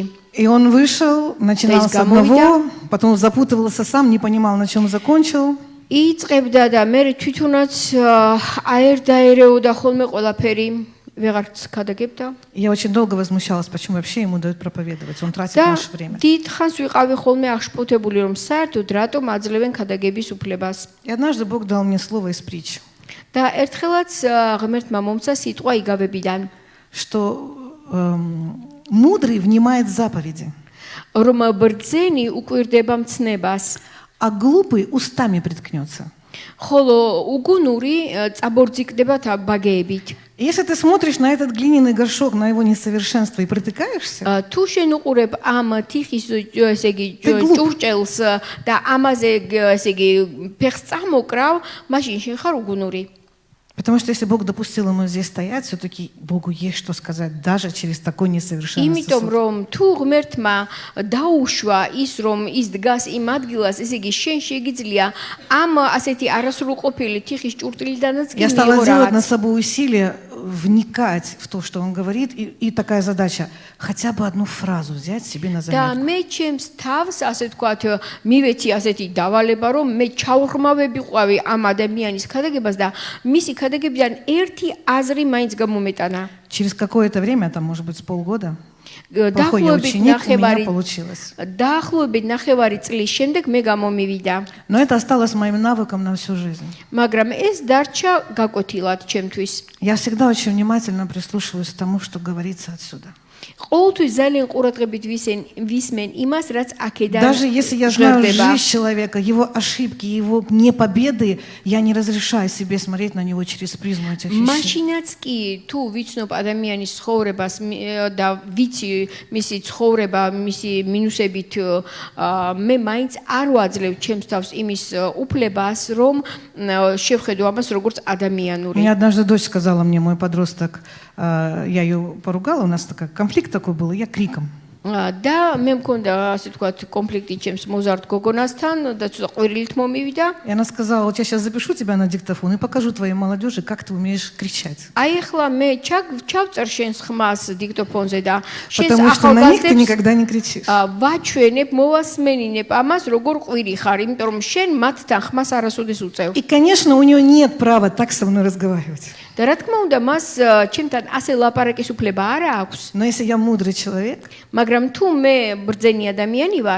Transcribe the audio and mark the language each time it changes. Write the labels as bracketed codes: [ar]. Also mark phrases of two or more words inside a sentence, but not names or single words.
[ru] И он вышел, начинал с одного, потом запутывался сам, не понимал, на чем закончил. [ka] იწყებდა და მე თვითონაც აერდაერეოდა ხოლმე ყველაფერი, ვეღარც ქადაგებდა. [ru] Я очень долго возмущалась, почему вообще ему дают проповедовать. Он тратит [ka] და [ru] наше время. [ka] დიდხანს ვიყავი ხოლმე აღშფოთებული, რომ საერთოდ რატომ აძლევენ ქადაგების უფლებას. [ru] И однажды Бог дал мне слово из притч, [ka] და ერთხელაც ღმერთმა მომცა ситყვა იგავებიდან, [ru] что мудрый внимает заповеди, [ka] რომ ბრძენი უკვირდება მცნებას, [ru] а глупый устами приткнется. [ka] ხოლო უგუნური წაბორძიკდება ბაგეებით. [ru] Если ты смотришь на этот глиняный горшок, на его несовершенство и притыкаешься, [ka] თუ შენ უყურებ ამ თიხის ესე იგი ჭურჭელს და ამაზე ესე იგი ფეხს წამოკრავ, მაშინ შენ ხარ უგუნური. [ru] потому что если Бог допустил ему здесь стоять, все-таки Богу есть что сказать, даже через такой несовершенный [ka] იმიტომ [ru] сосуд. [ka] რომ თუ ღმერთმა დაუშვა ის რომ ის დგას იმ ადგილას, ესე იგი შენ შეგიძლია ამ ასეთი არასრულყოფილი თიხის ჭურჭლიდანაც კი [ru] Я стала делать [ka] მიიღო [ru] над собой усилия вникать в то, что он говорит, и такая задача, хотя бы одну фразу взять себе на [ka] და [ru] заметку. [ka] მე ჩემს თავს ასე თქვათ მივეცი ასეთი დავალება რომ მე ჩავრხმავებიყვავი ამ ადამიანის ქადაგებას და მისი ქადაგებიდან ერთი აზრი მაინც გამომეტანა. [ru] Через какое-то время, там, может быть, с полгода, Плохой я ученик, у меня получилось. [ka] დაახლოებით ნახევარი წლის შემდეგ მე გამომივიდა. [ru] Но это осталось моим навыком на всю жизнь. [ka] მაგრამ ეს დარჩა გაკვეთილად ჩემთვის. [ru] Я всегда очень внимательно прислушиваюсь к тому, что говорится отсюда. [ka] ყოველთვის ძალიან ყურადღებით ვისმენ имас, რაც აქედან [ru] Даже если я знаю жизнь человека, его ошибки, его непобеды, я не разрешаю себе смотреть на него через призму этих вещей. [ka] მაშინაც კი თუ ვიცნობ ადამიანის ცხოვრებას და ვიცი მისი ცხოვრება, მისი მინუსებით, მე მაინც არ ვაძლევ ჩემს თავს იმის უფლებას, რომ შევხედო ამას როგორც ადამიანური. [ru] Мне однажды дочь сказала мне, мой подросток, я ее поругала, у нас такой конфликт такой был, и я криком. [ka] და მე მქონდა ასე თქვა კონფლიქტი ჩემს მოზარდ გოგონასთან და ცოტა ყვირილით მომივიდა. [ru] И она сказала: "Вот я сейчас запишу тебя на диктофон и покажу твоей молодежи, как ты умеешь кричать". [ka] აი ახლა მე ჩავწერ შენს ხმას დიქტოფონზე და შენს [ru] Потому что на них ты [ka] ახალგაზრდებს [ru] никогда не кричишь. [ka] ვაჩვენებ, მოვასმენინებ ამას, როგორ ყვირი ხარ, იმიტომ რომ შენ მათთან ხმას არასოდეს უწევ. [ru] И, конечно, у нее нет права так со мной разговаривать. [ka] და რა თქმა უნდა, მას ჩემთან ასე ლაპარაკის უფლება არ აქვს. [ru] Но если я мудрый человек, [ka] მაგრამ თუ მე ბრძენი ადამიანი ვარ,